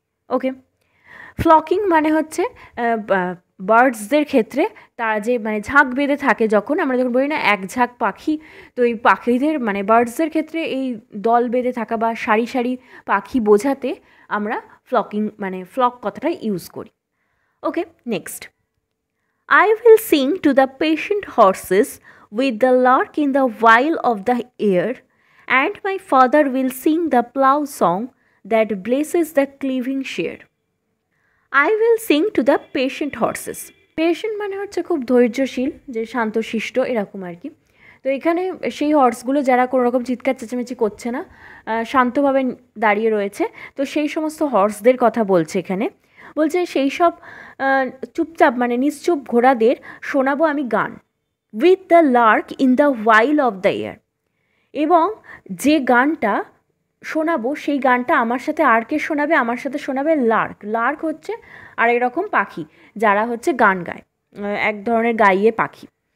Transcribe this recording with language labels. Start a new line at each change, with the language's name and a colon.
Bangla: ওকে, ফ্লকিং মানে হচ্ছে বার্ডসদের ক্ষেত্রে তারা যে মানে ঝাঁক বেঁধে থাকে, যখন আমরা যখন বলি না এক ঝাঁক পাখি, তো এই পাখিদের মানে বার্ডসদের ক্ষেত্রে এই দল বেঁধে থাকা বা সারি সারি পাখি বোঝাতে আমরা ফ্লকিং মানে ফ্লক কথাটা ইউজ করি। ওকে, next.
English: I will sing to the patient horses with the lark in the while of the air, and my father will sing the plough song that blesses the cleaving share. I will sing to the patient horses.
Bangla: Patient মানে হচ্ছে খুব ধৈর্যশীল, যে শান্তশিষ্ট এরকম আর কি। তো এখানে সেই হর্সগুলো যারা কোনো রকম চিৎকার চেঁচামেচি করছে না, শান্তভাবে দাঁড়িয়ে রয়েছে, তো সেই সমস্ত হর্সদের কথা বলছে এখানে। বলছে সেই সব চুপচাপ মানে নিশ্চুপ ঘোড়াদের শোনাবো আমি গান,
English: with the lark in the while of the air,
Bangla: এবং যে গানটা শোনাবো সেই গানটা আমার সাথে আর কে শোনাবে, আমার সাথে শোনাবে লার্ক হচ্ছে আর এরকম পাখি যারা হচ্ছে গান গায়, এক ধরনের গাইয়ে পাখি।